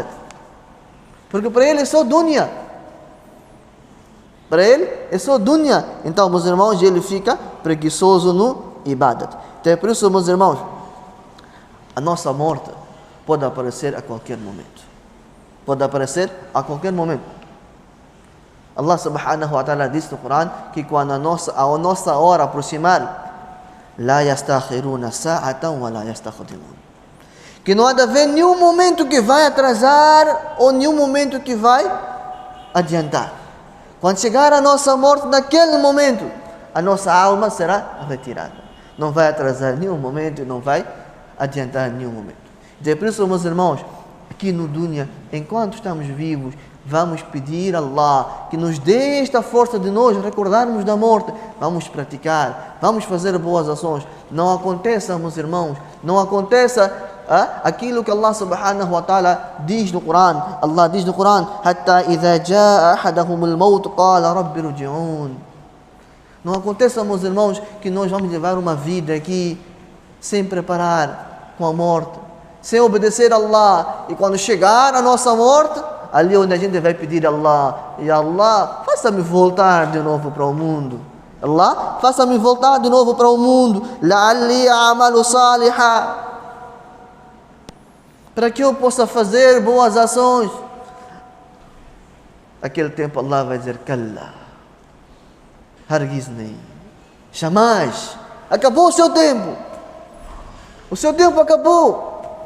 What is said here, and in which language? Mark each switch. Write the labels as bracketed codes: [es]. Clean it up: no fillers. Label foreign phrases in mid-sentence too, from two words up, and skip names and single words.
[pt] Porque para ele é só dunya. Para ele é só dunya. Então, meus irmãos, ele fica preguiçoso no ibadat. Então é por isso, meus irmãos, a nossa morte pode aparecer a qualquer momento. Pode aparecer a qualquer momento. Allah [ar] سبحانه وتعالى [pt] diz no Corão que quando a nossa hora aproximar, [ar] لا يستأخرون ساعة ولا يستقدمون. [pt] Que não há de haver nenhum momento que vai atrasar ou nenhum momento que vai adiantar. Quando chegar a nossa morte, naquele momento, a nossa alma será retirada. Não vai atrasar nenhum momento e não vai adiantar nenhum momento. Então, por isso, meus irmãos, aqui no dunya, enquanto estamos vivos, vamos pedir a Allah que nos dê esta força de nós recordarmos da morte. Vamos praticar, vamos fazer boas ações. Não aconteça, meus irmãos, não aconteça aquilo que Allah [ar] سبحانه وتعالى [pt] diz no Corão. Allah diz no Corão: [ar] حتى إذا جاء أحدهم الموت قال رب ارجعون. [pt] Não aconteça, meus irmãos, que nós vamos levar uma vida aqui sem preparar com a morte, sem obedecer a Allah, e quando chegar a nossa morte, ali onde a gente vai pedir a Allah: e Allah, faça-me voltar de novo para o mundo. Allah, faça-me voltar de novo para o mundo. [ar] لعلي أعمل صالحا, [pt] para que eu possa fazer boas ações. Aquele tempo Allah vai dizer: Kalla, hargizni, jamais. Acabou o seu tempo. O seu tempo acabou.